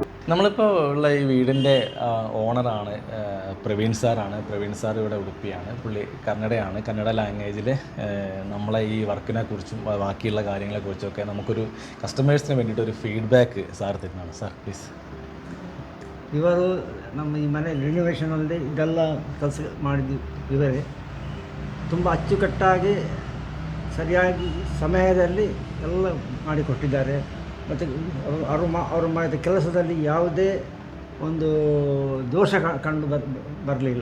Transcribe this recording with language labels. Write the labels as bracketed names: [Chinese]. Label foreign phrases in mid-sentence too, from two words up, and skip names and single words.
[Malayalam] നമ്മളിപ്പോൾ ഉള്ള ഈ വീടിൻ്റെ ഓണറാണ് പ്രവീൺ സാറാണ്. പ്രവീൺ സാർ ഇവിടെ ഉടുപ്പിയാണ്. പുള്ളി കന്നഡയാണ്. കന്നഡ ലാംഗ്വേജിൽ നമ്മളെ ഈ വർക്കിനെ കുറിച്ചും ബാക്കിയുള്ള കാര്യങ്ങളെക്കുറിച്ചൊക്കെ നമുക്കൊരു കസ്റ്റമേഴ്സിന് വേണ്ടിയിട്ടൊരു ഫീഡ്ബാക്ക് സാർ തരുന്നതാണ്. [English] sir please. [Kannada] ಇವರು ನಮ್ಮ ಈ ಮನೆ ರಿನೋವೇಷನಲ್ಲಿ ಇದೆಲ್ಲ ಕೆಲಸ ಮಾಡಿದ್ದು ಇವರೇ. ತುಂಬ ಅಚ್ಚುಕಟ್ಟಾಗಿ ಸರಿಯಾಗಿ ಸಮಯದಲ್ಲಿ ಎಲ್ಲ ಮಾಡಿಕೊಟ್ಟಿದ್ದಾರೆ. ಮತ್ತು ಅವರು ಮಾಡಿದ ಕೆಲಸದಲ್ಲಿ ಯಾವುದೇ ಒಂದು ದೋಷ ಕಂಡು ಬರಲಿಲ್ಲ.